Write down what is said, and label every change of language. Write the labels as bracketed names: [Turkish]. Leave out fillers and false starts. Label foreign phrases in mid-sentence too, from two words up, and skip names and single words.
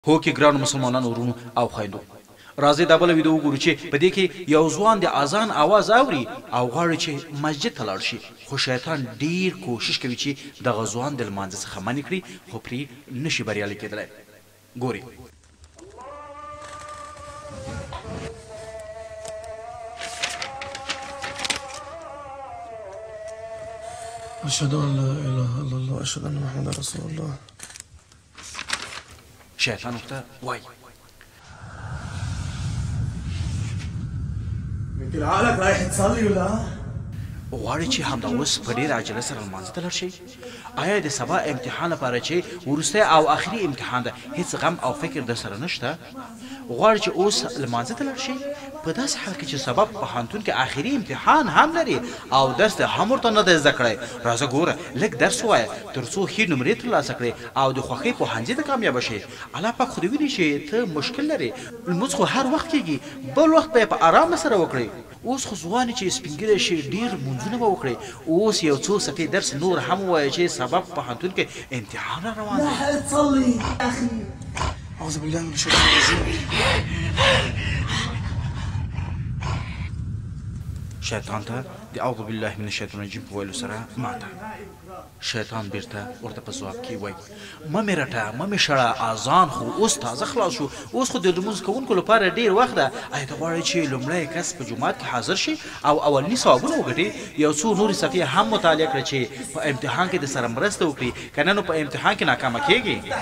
[Pashto] هو کې ګران مسلمانانو ورونو او خویندو راځي دا بل ویډیو وګورو چې په دې کې یو ځوان د اذان आवाज اوري او غواړي چې مسجد ته لاړ شي خو شیطان ډیر کوشش کوي چې د غزوان د لمانځه څخه منع کړي خو پرې نشي بریالي کېدلی ګوري [Arabic] أشهد أن لا إله إلا الله أشهد أن محمدا رسول الله [Pashto] شیطان ورته وایي [Arabic] يمكن عقلك رايح تصلي ولا؟ [Pashto] غواړي چې همدا اوس په ډېره عجله سره لمانځه ته لاړ شي آیا د سبا امتحان لپاره چې وروستی او آخري امتحان ده هیڅ غم او فکر در سره نشته غواړي چې اوس لمانځه ته لاړ شي په داسې حال کې چې سبا په پوهنتون کې آخري امتحان هم لري او درس ته هم ورته نه دی زده کړی راځه ګوره لږ درس ووایه تر څو ښې نمرې ترلاسه کړې او د خوښۍ پوهنځي ته کامیابه شې الله پاک خو دې ویني چې ته مشکل لرې لمونځ خو هر وخت کېږي بل وخت به یې په ارامه سره وکړې اوس خو ځوانې چې سپین ږیری شي ډېر لمونځونه به وکړې اوس یو څو صفحې درس نور هم ووایه چې سبا په پوهنتون کې امتحان را روان دی [Arabic] لا تصلي يا أخي أعوذ بالله من الشيطان الرجيم [Pashto] شیطان ته د [Arabic] اعوذ بالله من الشیطان الرجیم [Pashto] په ویلو سره ماته شیطان بیرته ورته په ځواب کې وایي مه مې رټه مه مې شړه اذان خو اوس تازه خلاص شو اوس خو د لمونځ کوونکو لپاره ډېر وخت ده آیا ته غواړې چې لومړی کس په جومات کې حاضر شي او اولني ثوابونه وګټې یو څو نورې صفحې هم مطالعه کړه چې په امتحان کې د سره مرسته وکړي که نه نو په امتحان کې ناکامه کېږي